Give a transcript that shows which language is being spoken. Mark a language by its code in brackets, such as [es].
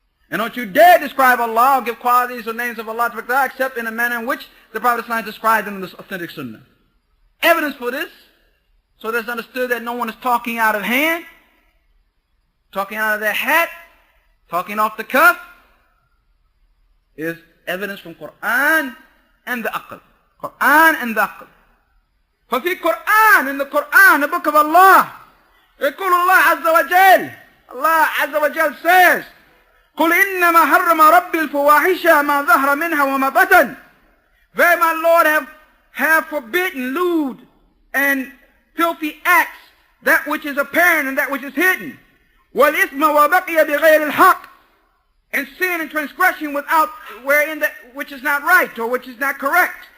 [en] And don't you dare describe Allah or give qualities or names of Allah except in the manner in which the Prophet ﷺ described them in this authentic Sunnah. Evidence for this, so that it's understood that no one is talking out of hand, talking out of their hat, talking off the cuff, is evidence from Qur'an and the aql. Qur'an and the aql. [ar] ففي Qur'an, [en] in the Qur'an, the book of Allah, [ar] يقول الله عز وجل, Allah عز وجل says, قل إنما حرم ربي الفواحش ما ظهر منها وما بطن. [en] Very my Lord have forbidden lewd and filthy acts, that which is apparent and that which is hidden. [ar] والإثم وبقي بغير الحق, [en] and sin and transgression without wherein that which is not right or which is not correct.